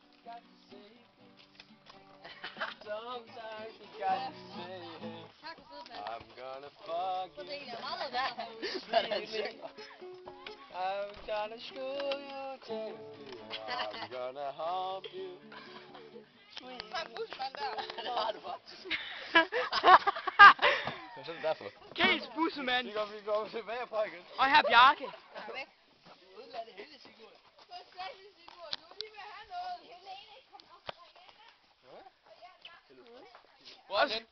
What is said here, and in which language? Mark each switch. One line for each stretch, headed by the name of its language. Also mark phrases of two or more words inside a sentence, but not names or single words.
English: Sometimes you got to say it. I'm gonna fuck you. I'm gonna screw you gently. I'm gonna hump you. Sweet.
Danish: Det har du faktisk. Hvad er det derfor? Gæs bussemand. Vi går tilbage på igen. Og her Bjarke. Hvor er den?